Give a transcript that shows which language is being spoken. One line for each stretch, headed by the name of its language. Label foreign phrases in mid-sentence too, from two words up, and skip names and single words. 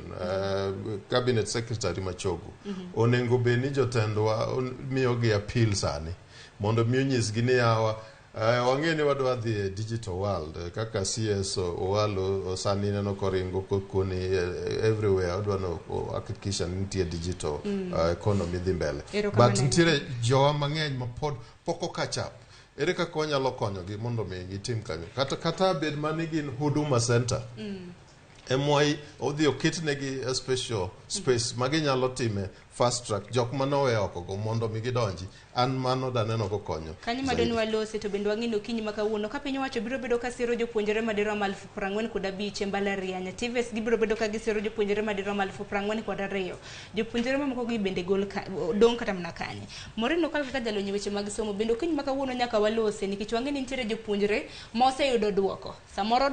English: cabinet secretary
Luo (Kenya and Tanzania): Machogu onengo be ni jotendwa miyogi appeal sani mondo mi onyisgi ni yawa wang'e ni wadwa dhi e
English: digital world
Luo (Kenya and Tanzania): kaka CS owalo sani neno koringo koni everywhere wadwa no hakikisha ni nitie
English: digital economy
Luo (Kenya and Tanzania): dhi mbele but nitiere jowa mang'eny ma pod poko
English: catch up
Luo (Kenya and Tanzania): ere kaka wanyalo konyogi mondo mi gitim kanyo kata bed mani gin huduma center emoi odhi oketnegi
English: a special space
Luo (Kenya and Tanzania): maginyalo time
English: fast track
Luo (Kenya and Tanzania): jok manowe oko mondo mi gidonji an mano daneno go konyo kanyo madoni walose to bende wang'ino kinyi makawuono ka piny owacho biro bedo ka siro jopuonjre madirom 45,000 mbalariany TVETS gibiro bedo ka gisiro jopuonjre madirom 42,000 jopuonjre mamoko gi bende dong kata mana kanye moreno kaka jalonyo weche mag somo bende kinyi makawuono nyaka walose nikech wang'eni nitiere jopuonjre ma oseyudo duoko samoro